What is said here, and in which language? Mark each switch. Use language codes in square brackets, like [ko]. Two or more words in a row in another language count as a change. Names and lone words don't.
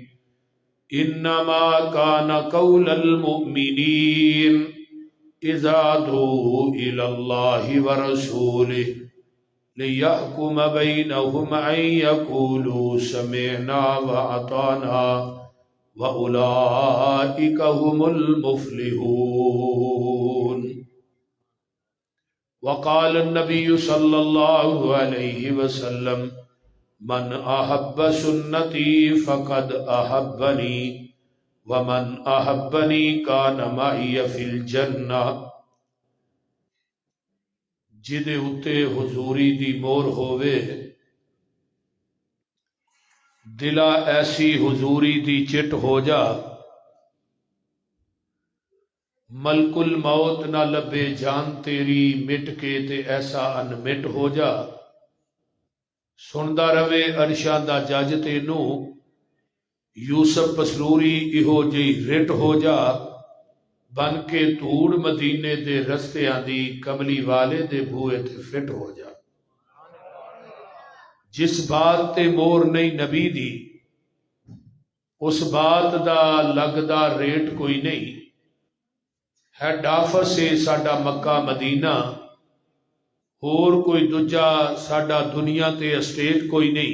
[ar] إنما كان قول المؤمنين إذا دعوا إلى الله ورسوله ليحكم بينهم أن يقولوا سمعنا وأطعنا وأولئك هم المفلحون. وقال النبي صلى الله عليه وسلم من أحب سنتي فقد أحبني ومن أحبني كان معي في الجنة. [pa] جدے اتے حضوری دی مور ہووے دلا ایسی حضوری دی چٹ ہو جا. ملک الموت نہ لبے جان تیری مٹ کے تے ایسا ان مٹ ہو جا. سندا روے عرشاں دا جج تینوں یوسف پسروری ایہو جئی رٹ ہو جا. بن کے دھوڑ مدینے دے رستیاں دی کملی والے دے بوئے تے فٹ ہو جا. جس بات تے مور نہیں نبی دی اس بات دا لگدا ریٹ کوئی نہیں. [en] head office [pa] ہے ساڈا مکہ مدینہ اور کوئی دجا ساڈا دنیا تے اسٹیٹ کوئی نہیں.